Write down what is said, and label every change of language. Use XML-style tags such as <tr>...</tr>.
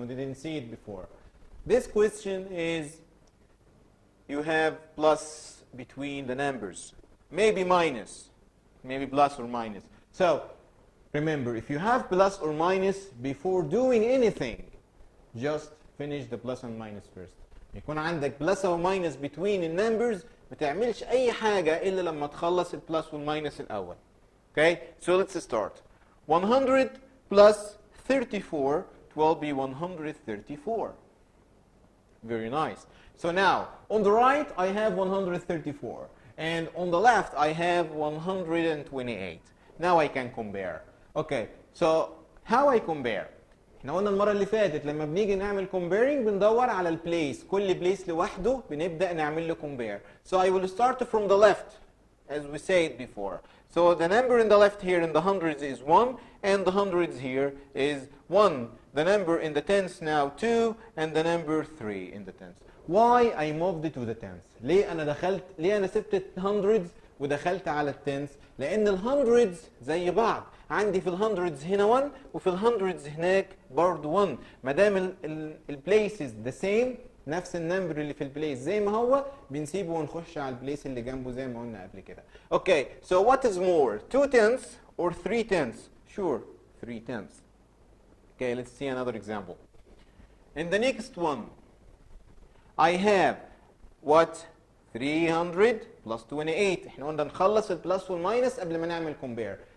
<en>We didn't see it before. This question is you have plus between the numbers, maybe minus, maybe plus or minus. So remember, if you have plus or minus before doing anything, just finish the plus and minus first.</en> <ar>يكون عندك</ar> <en>plus or minus between the numbers،</en> <ar>ما تعملش أي حاجة إلا لما تخلص البلس والماينس الأول.</ar> <en>Okay, so let's start. 100 plus 34, it will be 134. Very nice. So now, on the right, I have 134. And on the left, I have 128. Now I can compare. Okay, so how I compare?</en> <ar>احنا قلنا المرة اللي فاتت لما بنيجي نعمل comparing بندور على البليس. كل بليس لوحده بنبدأ نعمل له compare.</ar> <en>So I will start from the left, as we said before. So the number in the left here in the hundreds is 1, and the hundreds here is 1. The number in the tens now 2, and the number 3 in the tens. Why I moved it to the tens?</en> <ar>ليه أنا سبت</ar> <en>hundreds</en> <ar>ودخلت على التنس، لان الهندردز زي بعض، عندي في الهندردز هنا 1 وفي الهندردز هناك برضه 1. ما دام البليسز ذا سيم، نفس النمبر اللي في البليس زي ما هو، بنسيبه ونخش على البليس اللي جنبه زي ما قلنا قبل كده.</ar> <en>Okay so what is more 2 tenths or 3 tenths؟ sure 3 tenths. Okay, let's see another example. In the next one I have what 300 plus 28.</en> <ar>احنا قلنا نخلص البلس والماينس قبل ما نعمل compare.</ar>